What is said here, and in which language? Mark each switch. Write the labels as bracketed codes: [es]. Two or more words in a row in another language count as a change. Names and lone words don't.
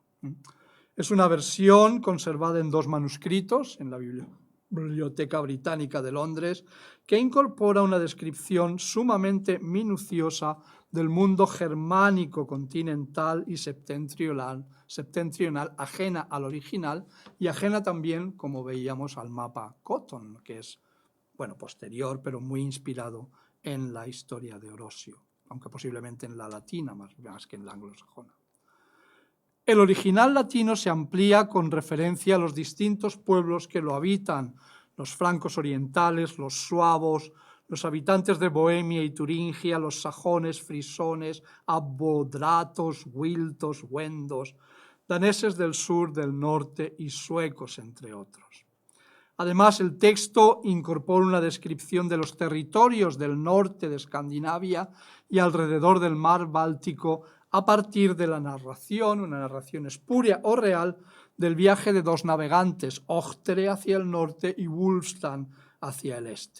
[es] Es una versión conservada en 2 manuscritos en la Biblioteca Británica de Londres, que incorpora una descripción sumamente minuciosa del mundo germánico continental y septentrional, ajena al original y ajena también, como veíamos, al mapa Cotton, que es posterior, pero muy inspirado en la historia de Orosio, aunque posiblemente en la latina más que en la anglosajona. El original latino se amplía con referencia a los distintos pueblos que lo habitan, los francos orientales, los suavos, los habitantes de Bohemia y Turingia, los sajones, frisones, abodratos, wiltos, wendos, daneses del sur, del norte y suecos, entre otros. Además, el texto incorpora una descripción de los territorios del norte de Escandinavia y alrededor del mar Báltico a partir de la narración, una narración espuria o real, del viaje de dos navegantes, Ohtere hacia el norte y Wulfstan hacia el este.